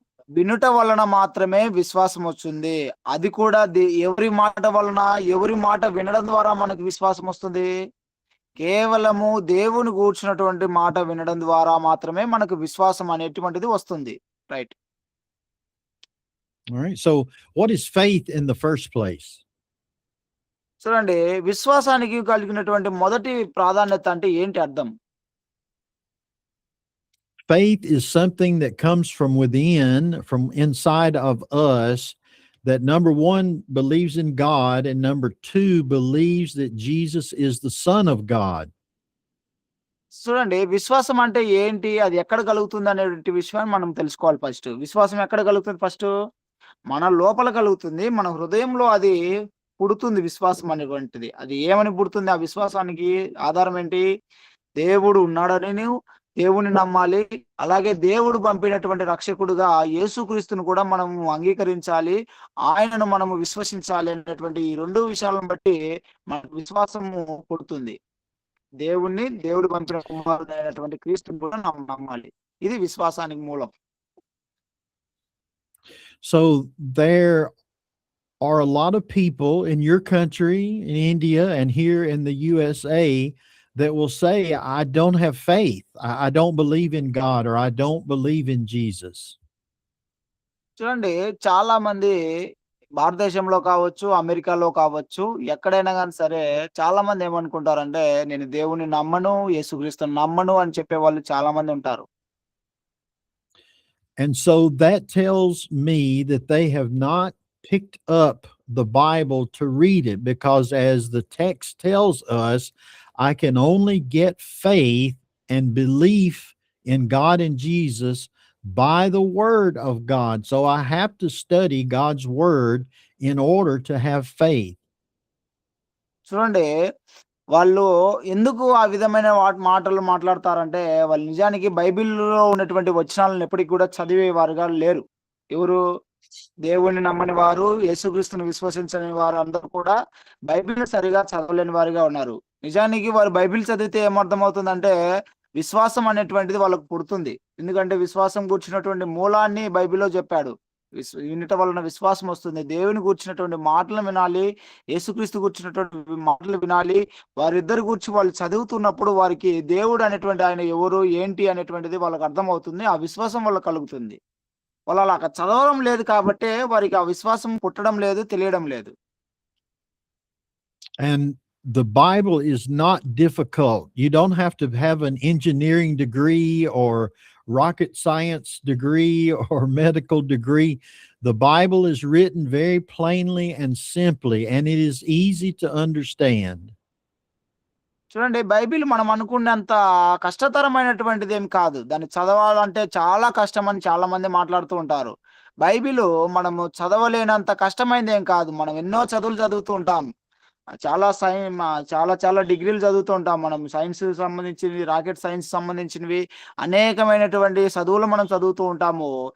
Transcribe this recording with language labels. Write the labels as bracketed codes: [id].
[te] వినుట వలన మాత్రమే విశ్వాసం వస్తుంది. అది కూడా ఎవరి మాట వలన? ఎవరి మాట వినడం ద్వారా మనకు విశ్వాసం వస్తుంది? కేవలము దేవుని గూర్చినటువంటి మాట వినడం ద్వారా మాత్రమే మనకు విశ్వాసం అనేటువంటిది వస్తుంది. [en] Right. All right. So what is faith in the first place? [te] చూడండి, విశ్వాసానికి కలిగినటువంటి మొదటి ప్రాధాన్యత అంటే ఏంటి అర్థం? [en] Faith is something that comes from within, from inside of us, that number 1 believes in God, and number 2 believes that Jesus is the Son of God. [te] చూడండి, విశ్వాసం అంటే ఏంటి, అది ఎక్కడ కలుగుతుంది అనేటువంటి విషయాన్ని మనం తెలుసుకోవాలి. ఫస్ట్ విశ్వాసం ఎక్కడ కలుగుతుంది? ఫస్ట్ మన లోపల కలుగుతుంది, మన హృదయంలో అది పుడుతుంది. విశ్వాసం అనేటువంటిది అది ఏమని పుడుతుంది? ఆ విశ్వాసానికి ఆధారం ఏంటి? దేవుడు ఉన్నాడని దేవుని నమ్మాలి. అలాగే దేవుడు పంపినటువంటి రక్షకుడుగా యేసుక్రీస్తును కూడా మనము అంగీకరించాలి. ఆయనను మనము విశ్వసించాలి అనేటువంటి ఈ 2 విషయాలను బట్టి మనకు విశ్వాసము పుడుతుంది. దేవుడు పంపిన కుమారుడైనటువంటి క్రీస్తుని కూడా నమ్మాలి. ఇది విశ్వాసానికి మూలం. [en] So there are a lot of people in your country, in India, and here in the USA that will say, I don't have faith. I don't believe in God, or I don't believe in Jesus. [te] చూడండి, చాలా మంది భారతదేశంలో కావచ్చు, అమెరికాలో కావచ్చు, ఎక్కడైనా గాని సరే చాలా మంది ఏమనుకుంటారంటే, నేను దేవుడిని నమ్మను, యేసుక్రీస్తుని నమ్మను అని చెప్పేవాళ్ళు చాలా మంది ఉంటారు. [en] And so that tells me that they have not picked up the Bible to read it, because as the text tells us, I can only get faith and belief in God and Jesus by the word of God. So I have to study God's word in order to have faith. [te] చూడండి, వాళ్ళు ఎందుకు ఆ విధమైన మాటలు మాట్లాడతారంటే, వాళ్ళు నిజానికి బైబిల్‌లో ఉన్నటువంటి వచనాలను ఎప్పటికి కూడా చదివేవారుగా లేరు. ఎవరు? దేవుణ్ణి నమ్మని వారు, యేసుక్రీస్తుని విశ్వసించని వారు అందరూ కూడా బైబిల్‌ని సరిగా చదవలేని వారుగా ఉన్నారు. నిజానికి వారు బైబిల్ చదివితే ఏమర్థమవుతుందంటే, విశ్వాసం అనేటువంటిది వాళ్ళకు పుడుతుంది. ఎందుకంటే విశ్వాసం గూర్చినటువంటి మూలాన్ని బైబిల్‌లో చెప్పాడు. వినుట వలన విశ్వాసం వస్తుంది. దేవుని గూర్చినటువంటి మాటలు వినాలి. యేసుక్రీస్తు గూర్చినటువంటి మాటలు వినాలి. వారిద్దరి గూర్చి వాళ్ళు చదువుతున్నప్పుడు వారికి దేవుడు అనేటువంటి ఆయన ఎవరు, ఏంటి అనేటువంటిది వాళ్ళకి అర్థమవుతుంది. ఆ విశ్వాసం వాళ్ళకి కలుగుతుంది. వాళ్ళు అలా చదవడం లేదు కాబట్టే వారికి ఆ విశ్వాసం పుట్టడం లేదు, తెలియడం లేదు. [en] And the Bible is not difficult. You don't have to have an engineering degree or rocket science degree or medical degree. The Bible is written very plainly and simply, and it is easy to understand. [te] చూడండి, Bible మనం అనుకున్నంత కష్టతరమైనటువంటిది ఏం కాదు. దాన్ని చదవాలంటే చాలా కష్టమని చాలా మంది మాట్లాడుతూ ఉంటారు. బైబిలు మనము చదవలేనంత కష్టమైనది ఏం కాదు. మనం ఎన్నో చదువులు చదువుతూ ఉంటాం. చాలా చాలా చాలా డిగ్రీలు చదువుతూ ఉంటాం. మనం సైన్స్ సంబంధించినవి, రాకెట్ సైన్స్ సంబంధించినవి అనేకమైనటువంటి చదువులు మనం చదువుతూ ఉంటాము.